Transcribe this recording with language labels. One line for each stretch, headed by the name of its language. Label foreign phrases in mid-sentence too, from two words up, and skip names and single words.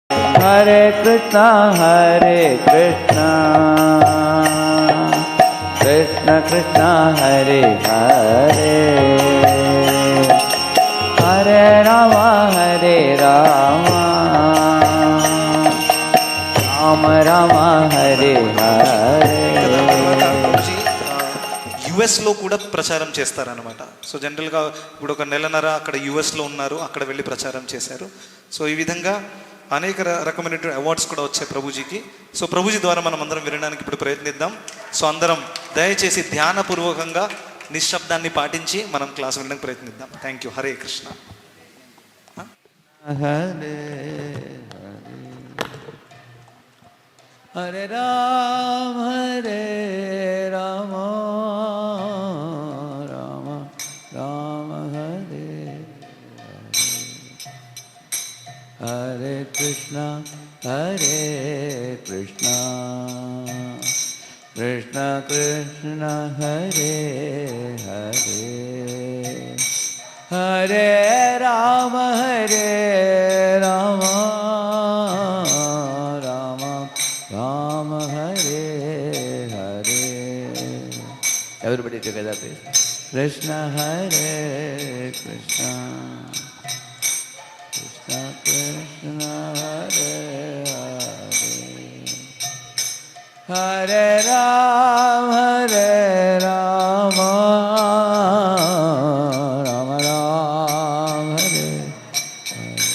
Sanskrit: Hare Krishna, Krishna Krishna, Hare Hare, Hare Rama, Rama Rama, Hare Hare.
Telugu: యుఎస్లో కూడా ప్రచారం చేస్తారనమాట. సో జనరల్గా ఇప్పుడు ఒక నెలన్నర అక్కడ యుఎస్లో ఉన్నారు, అక్కడ వెళ్ళి ప్రచారం చేశారు. సో ఈ విధంగా అనేక రకమైనటువంటి అవార్డ్స్ కూడా వచ్చాయి ప్రభుజీకి. సో ప్రభుజీ ద్వారా మనం అందరం వినడానికి ఇప్పుడు ప్రయత్నిద్దాం. సో అందరం దయచేసి ధ్యానపూర్వకంగా నిశ్శబ్దాన్ని పాటించి మనం క్లాస్ వినడానికి ప్రయత్నిద్దాం.
English: thank you.
Telugu: హరే కృష్ణ.
Sanskrit: హరే రామ హరే రామ, రామ రామ హరే హరే, హరే కృష్ణ కృష్ణ కృష్ణ హరే హరే, హరే రామ రామ Rama Hare Hare.
English: Everybody together please.
Sanskrit: Krishna Hare Krishna, Krishna Krishna Hare Hare, Hare Rama Rama Rama Hare Hare,